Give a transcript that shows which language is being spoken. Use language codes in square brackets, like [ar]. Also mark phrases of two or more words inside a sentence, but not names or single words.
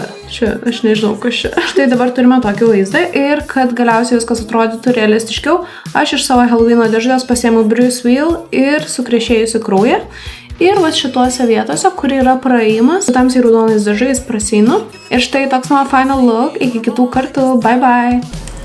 [lt] Čia, aš nežinau, kas čia. Štai dabar turime tokį vaizdą ir kad galiausiai viskas atrodytų realistiškiau, aš iš savo Halloweeno dėžutės pasiėmiau Bruce Wheel ir sukrešėjusi kraują. Ir va šituose vietose, kur yra praėjimas, tamsiai raudonais dažais praseinu. Ir štai toks mano [en] final look. [lt] Iki kitų kartų. [en] Bye bye.